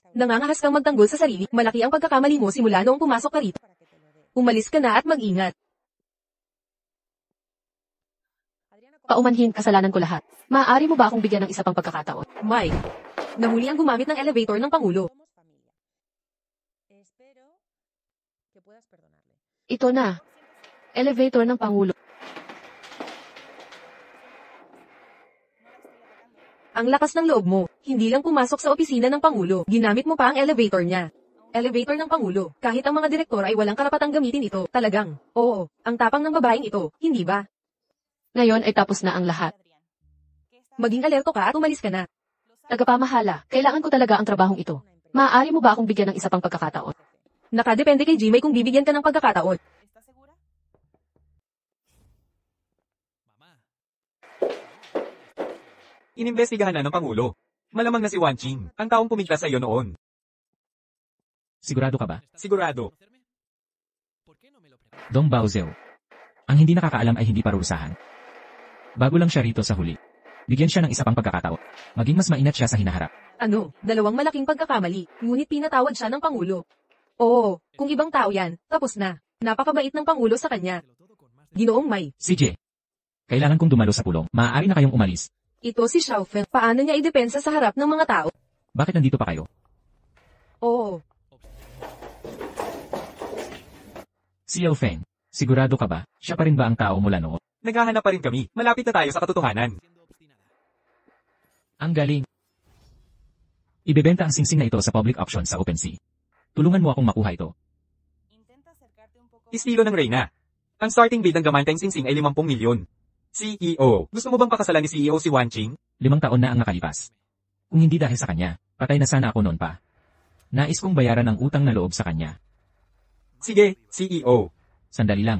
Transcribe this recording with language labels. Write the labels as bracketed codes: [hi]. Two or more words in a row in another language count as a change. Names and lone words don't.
[tl] Nangangahas kang magtanggol sa sarili. Malaki ang pagkakamali mo simula noong pumasok ka rito. Umalis ka na at mag-ingat. Paumanhin, kasalanan ko lahat. Maaari mo ba akong bigyan ng isa pang pagkakataon? Mike, nahuli ang gumamit ng elevator ng Pangulo. [es] Somos familia. Espero que puedas perdonarle. [tl] Ito na. Elevator ng Pangulo. Ang lakas ng loob mo. Hindi lang pumasok sa opisina ng Pangulo. Ginamit mo pa ang elevator niya. Elevator ng Pangulo. Kahit ang mga direktor ay walang karapatang gamitin ito. Talagang. Oo, ang tapang ng babaeng ito. Hindi ba? Ngayon ay tapos na ang lahat. [es] Adrián, ¿qué está [tl] Maging alerto ka at umalis ka na. Tagapamahala, kailangan ko talaga ang trabahong ito. Maaari mo ba akong bigyan ng isa pang pagkakataon? Nakadepende kay Jimmy kung bibigyan ka ng pagkakataon. [es] ¿Estás segura? Mamá. [tl] Inimbestigahan na ng Pangulo. Malamang na si Wan Ching, ang taong pumiglas sa iyo noon. Sigurado ka ba? [es] ¿Estás [tl] Sigurado. [es] seguro de conocerme? ¿Por qué no me lo preguntas? Dong Baozeo. [tl] Ang hindi nakakaalam ay hindi parurusahan. Bago lang siya rito sa huli. Bigyan siya ng isa pang pagkakataon. Maging mas maingat siya sa hinaharap. Ano, dalawang malaking pagkakamali. Ngunit pinatawad siya ng Pangulo. Oo, kung ibang tao yan, tapos na. Napakabait ng Pangulo sa kanya. [es] Lo todo con más [tl] Ginoong May. CJ. Kailangan kong dumalo sa pulong. Maaari na kayong umalis. Ito si Xiaofeng. Paano niya idepensa sa harap ng mga tao? Bakit nandito pa kayo? Oo, Xiao Feng. Sigurado ka ba? Siya pa rin ba ang tao mula noon? Naghahanap pa rin kami. Malapit na tayo sa katotohanan. [es] siendo obstinada. [tl] Ang galing. Ibebenta ang singsing na ito sa [en] public auction [tl] sa OpenSea. Tulungan mo akong makuha ito. [es] Intenta acercarte un poco más. [tl] Estilo ng Reyna. Ang [en] starting bid [tl] ng Gamanteng Singsing ay 50 milyon. CEO, gusto mo bang pakasalan ni CEO si Wan Ching? 5 taon na ang nakalipas. Kung hindi dahil sa kanya, patay na sana ako noon pa. Nais kong bayaran ang utang na loob sa kanya. Sige, CEO. Sandali lang.